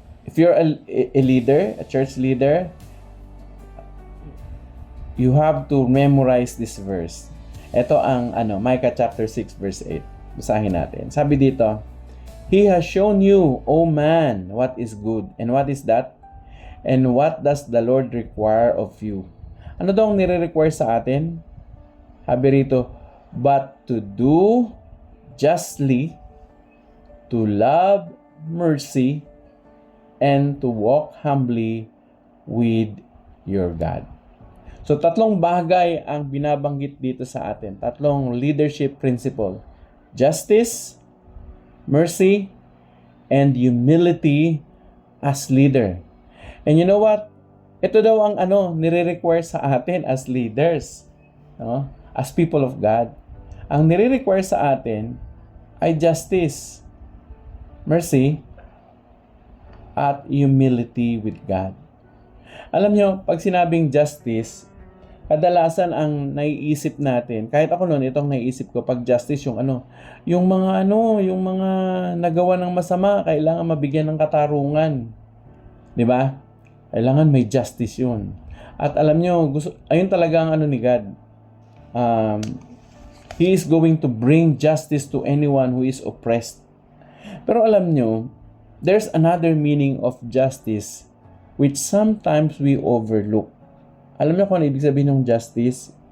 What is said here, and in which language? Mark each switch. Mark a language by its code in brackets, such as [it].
[en] If you're a leader, a church leader, you have to memorize this verse. [tl] Ito ang Micah chapter 6 verse 8. Basahin natin. [en] Sabi dito, He has shown you, O man, what is good. And what is that? And what does the Lord require of you? [tl] Ano daw ang nire-require sa atin? Sabi rito, [en] but to do justly, to love mercy, and to walk humbly with your God. [tl] So, tatlong bagay ang binabanggit dito sa atin. [en] Tatlong leadership principle. Justice, mercy, and humility as leader. And you know what? [tl] Ito daw ang nire-require sa atin [en] as leaders. No? As people of God. [tl] Ang nire-require sa atin ay [en] justice, mercy, at humility with God. [tl] Alam nyo, pag sinabing justice, kadalasan ang naiisip natin, kahit ako noon, itong naiisip ko, pag justice, yung mga nagawa ng masama, kailangan mabigyan ng katarungan. Di ba? Kailangan may justice yun. At alam nyo, ayun talaga ang ni God. [en] He is going to bring justice to anyone who is oppressed. [tl] Pero alam nyo, [en] there's another meaning of justice which sometimes we overlook. [tl] Alam niyo kung ano ibig sabihin ng justice?